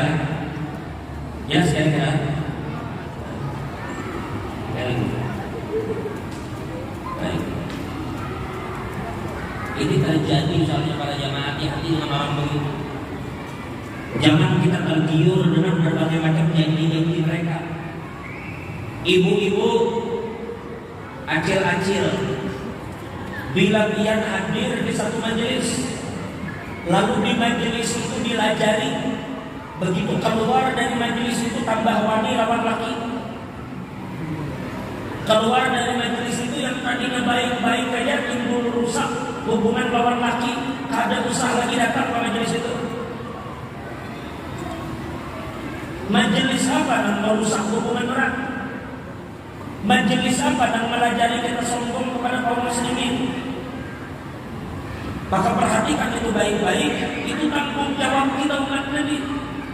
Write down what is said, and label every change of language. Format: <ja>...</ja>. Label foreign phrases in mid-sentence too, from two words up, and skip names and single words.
<id>Jelas kira-kira? Baik. Ini terjadi misalnya pada jamaah, hati-hati dengan orang begitu. Jangan kita tergiur dengan berbagai macam janji-janji mereka. Ibu-ibu,</id> <bjn>acil-acil, bila pian hadir di satu majelis, lalu di majelis itu dilajari, begitu keluar dari majelis itu tambah wani lawan laki.</bjn> <id>Keluar dari majelis itu yang tadinya baik-baik aja timbul rusak hubungan</id> <bjn>lawan laki, kada usah</bjn> <id>lagi datang ke majelis itu. Majelis apa yang merusak hubungan orang? Majelis apa yang melajari kita sombong kepada kaum muslimin? Maka perhatikan itu baik-baik. Itu tanggung jawab kita umat Nabi.</id>